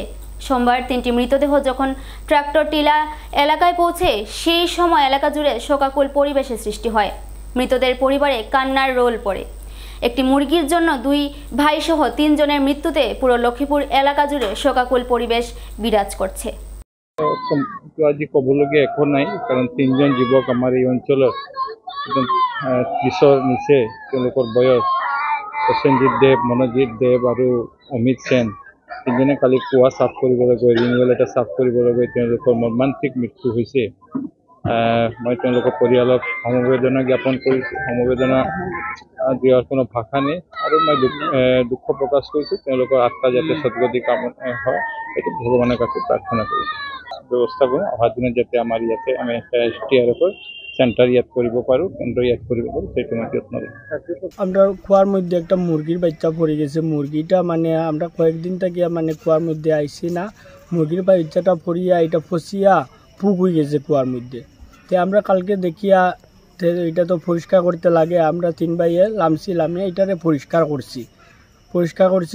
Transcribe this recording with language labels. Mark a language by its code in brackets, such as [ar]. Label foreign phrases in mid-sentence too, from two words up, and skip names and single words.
[bn] সোমবার 3টি মৃতদেহ যখন ট্রাক্টর টিলা এলাকায় পৌঁছে সেই সময় এলাকা জুড়ে শোকাকুল পরিবেশের সৃষ্টি হয়। মৃতদের পরিবারে কান্নার রোল পড়ে। একটি মুরগির জন্য 2 ভাই সহ 3 জনের মৃত্যুতে পুরো লক্ষ্মীপুর এলাকা জুড়ে শোকাকুল পরিবেশ বিরাজ করছে। [as] আজি ক'বলগীয়া একো নাই, কাৰণ 3 জন যুৱক আমাৰ এই অঞ্চলৰ 30ৰ নিচে। তেওঁলোকৰ বয়স প্ৰসেনজিৎ দেৱ, মনোজিৎ দেৱ আৰু অমিত সেন। 3 জনে কালি কুয়া চাফ কৰিবলৈ গৈ ৰিনিউৱেল এটা চাফ কৰিবলৈ গৈ তেওঁলোকৰ মৰ্মান্তিক মৃত্যু হৈছে। মই তেওঁলোকৰ পৰিয়ালক সমবেদনা জ্ঞাপন কৰিছোঁ। সমবেদনা দিয়াৰ কোনো ভাষা নাই আৰু মই দুখ প্ৰকাশ কৰিছোঁ। তেওঁলোকৰ আত্মা যাতে সদ্গতি কামনা হয়, এইটো ভগৱানৰ কাছে প্ৰাৰ্থনা কৰিছোঁ। ব্যৱস্থা কৰোঁ অহা দিনত যাতে আমাৰ ইয়াতে আমি এসডিআরএফৰ সেন্টার ইয়াত কৰিব পাৰোঁ, কেন্দ্র ইয়াত কৰিব পাৰোঁ, সেইটো মই যত্ন লম। [bn] আমরা কুয়ার মধ্যে একটা মুরগির বাচ্চা পড়ে গেছে। মুরগিটা মানে আমরা কয়েকদিন থেকে মানে কুয়ার মধ্যে আইসি না, মুরগির বাচ্চাটা পড়িয়া এটা ফসিয়া পুক হয়ে গেছে কুয়ার মধ্যে। তো আমরা কালকে দেখিয়া এটা তো পরিষ্কার করতে লাগে, আমরা 3 ভাইয়ে লামছি, লামিয়ে এটারে পরিষ্কার করছি।